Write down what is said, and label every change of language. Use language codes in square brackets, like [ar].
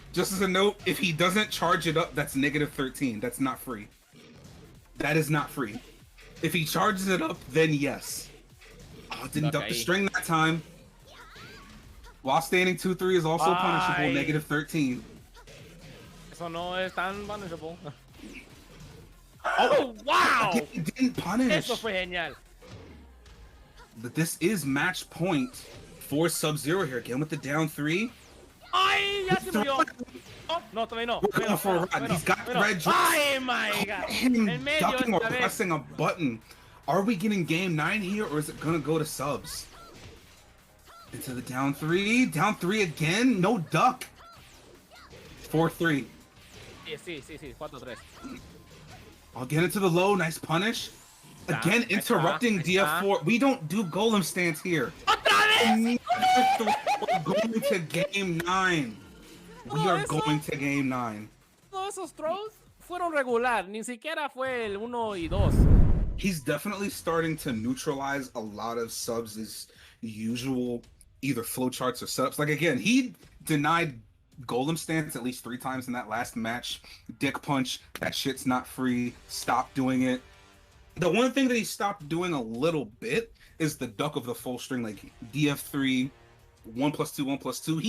[en] Just as a note, if he doesn't charge it up, that's -13. That's not free. That is not free. If he charges it up, then yes. Oh, didn't duck the string that time. While standing 2-3 is also punishable, -13. [es] Eso no es tan punishable. [en] Oh, wow! He didn't punish. [es] Eso fue genial. [en] But this is match point for SubZero here. Again with the down 3. [es] ¡Ay! ¡Ya se murió! Oh, no, todavía no. [en] We're going for a run. He's got the red dress. ¡Ay, my God! Him ducking or pressing a button. Are we getting game 9 here, or is it gonna go to subs? Into the down 3. Down 3 again. No duck. 4-3. [es] Sí, 4-3. [en] I'll get into the low. Nice punish. Again, interrupting DF4. We don't do golem stance here. [es] ¡Otra vez! [en] We're going to game 9. We are going to game 9. [es] Todos esos throws fueron regular. Ni siquiera fue el 1 y 2. [en] He's definitely starting to neutralize a lot of subs' usual either flowcharts or setups. Like, again, he denied golem stance at least 3 times in that last match. Dick punch. That shit's not free. Stop doing it. The one thing that he stopped doing a little bit is the duck of the full string, like DF3, 1+2, 1+2.